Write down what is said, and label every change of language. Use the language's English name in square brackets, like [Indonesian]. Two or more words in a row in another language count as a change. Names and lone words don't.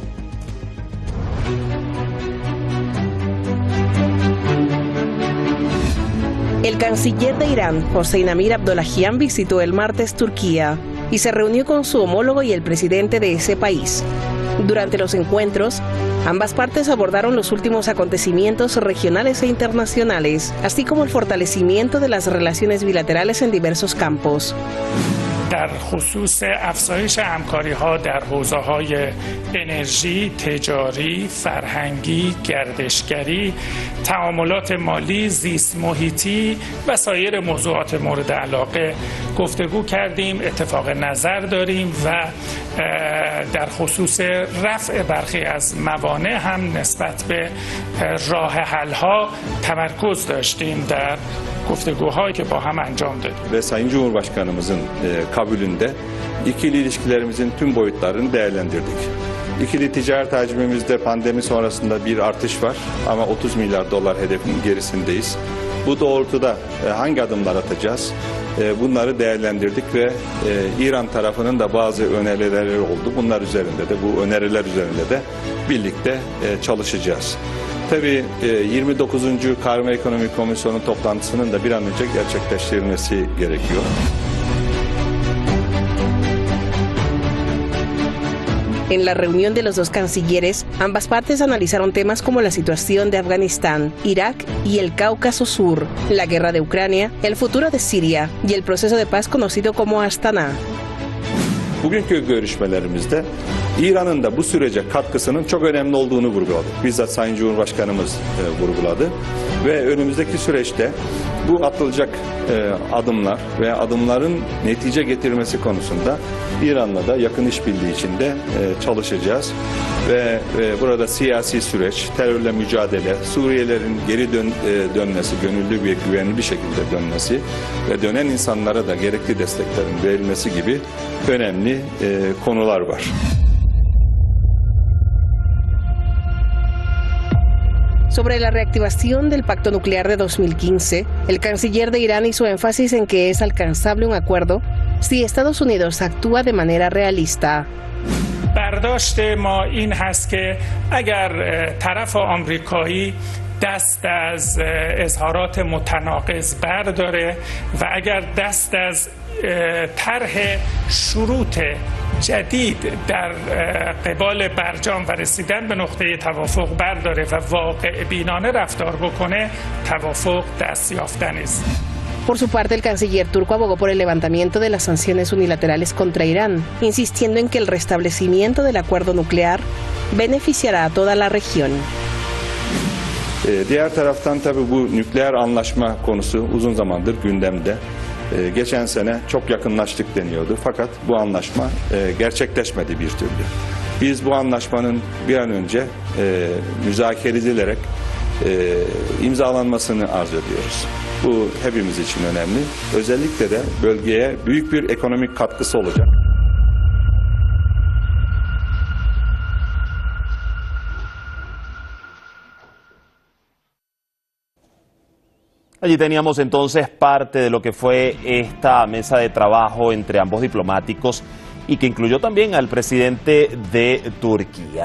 [Spanish] El canciller de Irán, Hossein Amir Abdollahian, visitó el martes Turquía y se reunió con su homólogo y el presidente de ese país. Durante los encuentros, ambas partes abordaron los últimos acontecimientos regionales e internacionales, así como el fortalecimiento de las relaciones bilaterales en diversos campos. [Persian] در خصوص افزایش همکاری‌ها در حوزه‌های انرژی، تجاری، فرهنگی، گردشگری، تعاملات مالی، زیست محیطی و سایر موضوعات مورد علاقه گفتگو کردیم، اتفاق نظر داریم و در خصوص رفع برخی از موانع هم نسبت به راه حل‌ها تمرکز داشتیم در گفتگوهایی که با هم انجام دادیم. [Turkish] Ve Sayın Cumhurbaşkanımızın kabulünde ikili ilişkilerimizin tüm boyutlarını değerlendirdik. İkili ticaret hacmimizde pandemi sonrasında bir artış var ama 30 milyar dolar hedefinin gerisindeyiz. Bu doğrultuda hangi adımlar atacağız? Bunları değerlendirdik ve İran tarafının da bazı önerileri oldu. Bunlar üzerinde de, bu öneriler üzerinde de birlikte çalışacağız. Tabii 29. Karma Ekonomi Komisyonu toplantısının da bir an önce gerçekleştirilmesi gerekiyor. [Spanish] En la reunión de los dos cancilleres, ambas partes analizaron temas como la situación de Afganistán, Irak y el Cáucaso Sur, la guerra de Ucrania, el futuro de Siria y el proceso de paz conocido como Astana. [Turkish] Bugünkü görüşmelerimizde İran'ın da bu sürece katkısının çok önemli olduğunu vurguladık. Bizzat Sayın Cumhurbaşkanımız vurguladı ve önümüzdeki süreçte bu atılacak adımlar ve adımların netice getirmesi konusunda İran'la da yakın işbirliği içinde çalışacağız. Ve burada siyasi süreç, terörle mücadele, Suriyelilerin geri dönmesi, gönüllü ve güvenli bir şekilde dönmesi ve dönen insanlara da gerekli desteklerin verilmesi gibi önemli konular var. [Spanish] Sobre la reactivación del pacto nuclear de 2015, el canciller de Irán hizo énfasis en que es alcanzable un acuerdo si Estados Unidos actúa de manera realista. [Persian] برداشت ما این هست که اگر طرف آمریکایی دست از اظهارات متناقض برداره و اگر دست از طرح شروط جدید در قبال برجام و رسیدن به نقطه توافق برداره و واقع بینانه رفتار بکنه، توافق دستیافتنی است. [Spanish] Por su parte, el canciller turco abogó por el levantamiento de las sanciones unilaterales contra Irán, insistiendo en que el restablecimiento del acuerdo nuclear beneficiará a toda la región. [Turkish] Diğer taraftan tabii bu nükleer anlaşma konusu uzun zamandır gündemde. Geçen sene çok yakınlaştık deniyordu fakat bu anlaşma gerçekleşmedi bir türlü. Biz bu anlaşmanın bir an önce müzakere edilerek imzalanmasını arzu ediyoruz. Bu hepimiz için önemli. Özellikle de bölgeye büyük bir ekonomik katkısı olacak. [Spanish] Allí teníamos entonces parte de lo que fue esta mesa de trabajo entre ambos diplomáticos y que incluyó también al presidente de Turquía.